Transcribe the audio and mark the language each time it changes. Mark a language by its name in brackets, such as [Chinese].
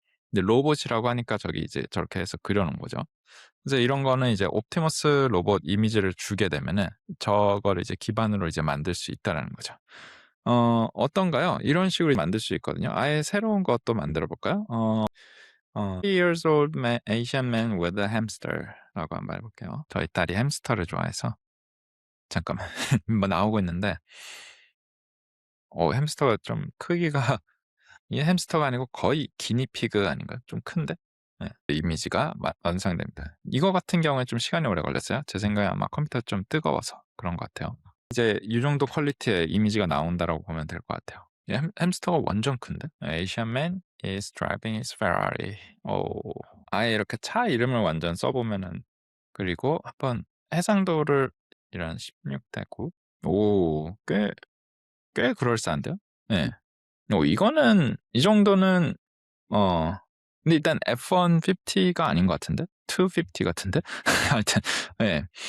[Korean] 근데 로봇이라고 하니까 저기 이제 저렇게 해서 그려 놓은 거죠. 그래서 이런 거는 이제 옵티머스 로봇 이미지를 주게 되면은 저거를 이제 기반으로 이제 만들 수 있다라는 거죠. 어떤가요? 이런 식으로 만들 수 있거든요. 아예 새로운 것도 만들어 볼까요? [English] 3 years old man, Asian man with a hamster라고 [Korean] 한번 해볼게요. 저희 딸이 햄스터를 좋아해서 잠깐만 뭐 나오고 있는데 햄스터가 좀 크기가 이게 햄스터가 아니고 거의 기니피그 아닌가요? 좀 큰데? 네. 이미지가 완성됩니다. 이거 같은 경우에 좀 시간이 오래 걸렸어요. 제 생각에 아마 컴퓨터 좀 뜨거워서 그런 것 같아요. 이제 이 정도 퀄리티의 이미지가 나온다라고 보면 될 것 같아요. 햄스터가 완전 큰데? [English] Asian man is driving his Ferrari. [Korean] 아예 이렇게 차 이름을 완전 써보면은 그리고 한번 해상도를 이런 16대 9. 꽤 그럴싸한데요? 네. 이거는 이 정도는 근데 일단 F-150가 아닌 것 같은데? 250 같은데? 하여튼 예.